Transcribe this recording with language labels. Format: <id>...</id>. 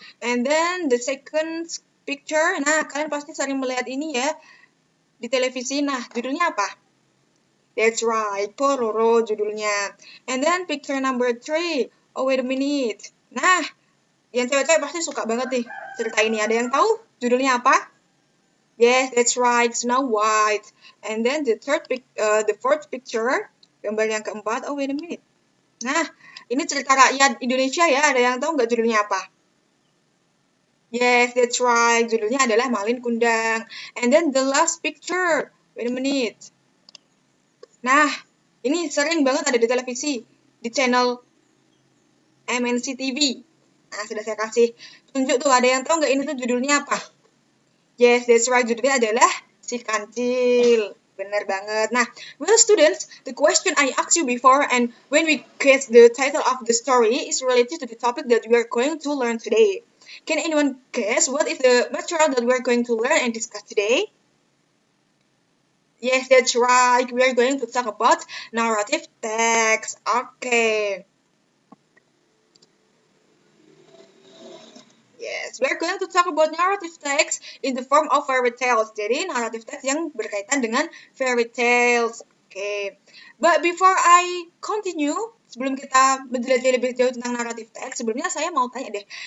<en>And then the second picture.</en> <id>Nah, kalian pasti sering melihat ini ya di televisi. Nah, judulnya apa?</id> <en>That's right, Pororo</en> <id>judulnya.</id> <en>And then picture number 3. Oh, wait a minute.</en> <id>Nah, yang cewek-cewek pasti suka banget nih cerita ini. Ada yang tahu judulnya apa?</id> <en>Yes, that's right, Snow White. And then the fourth picture,</en> <id>gambar yang keempat.</id> <en>Oh, wait a minute.</en> <id>Nah, ini cerita rakyat Indonesia ya. Ada yang tahu nggak judulnya apa?</id> <en>Yes, that's right.</en> <id>Judulnya adalah Malin Kundang.</id> <en>And then the last picture. Wait a minute.</en> <id>Nah, ini sering banget ada di televisi, di channel MNC TV. Nah, sudah saya kasih tunjuk tuh, ada yang tahu nggak ini tuh judulnya apa?</id> <en>Yes, that's right,</en> <id>judulnya adalah Si Kancil. Benar banget.</id> <en>Nah, well students, the question I asked you before and when we guess the title of the story is related to the topic that we are going to learn today. Can anyone guess what is the material that we are going to learn and discuss today? Yes, that's right. We are going to talk about narrative text. Okay. Yes, we're going to talk about narrative text in the form of fairy tales.</en> <id>Jadi, narrative text yang berkaitan dengan fairy tales. Okay.</id> <en>But before I continue,</en> <id>sebelum kita menjelajahi lebih jauh tentang narrative text, sebelumnya saya mau tanya deh.</id>